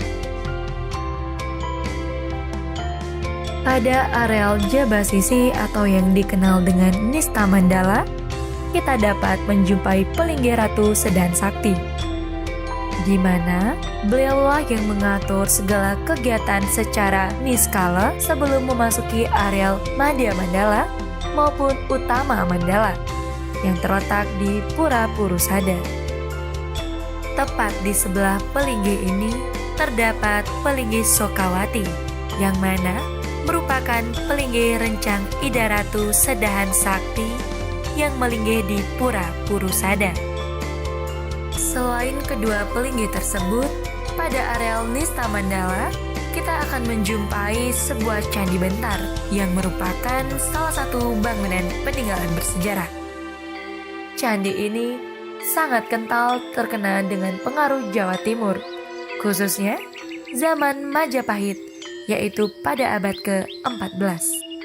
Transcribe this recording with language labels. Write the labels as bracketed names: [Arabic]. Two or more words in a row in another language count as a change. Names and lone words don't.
[Indonesian] Pada areal Jaba Sisi atau yang dikenal dengan Nista Mandala, kita dapat menjumpai Pelinggih Ratu Sedan Sakti, di mana beliaulah yang mengatur segala kegiatan secara niskala sebelum memasuki areal Madya Mandala maupun Utama Mandala yang terletak di Pura Purusada. Tepat di sebelah Pelinggih ini terdapat Pelinggih Sokawati yang mana merupakan Pelinggih Rencang Ida Ratu Sedahan Sakti yang melinggih di Pura Purusada. Selain kedua pelinggih tersebut, pada areal Nista Mandala, kita akan menjumpai sebuah candi bentar yang merupakan salah satu bangunan peninggalan bersejarah. Candi ini sangat kental terkena dengan pengaruh Jawa Timur, khususnya zaman Majapahit, yaitu pada abad ke-14.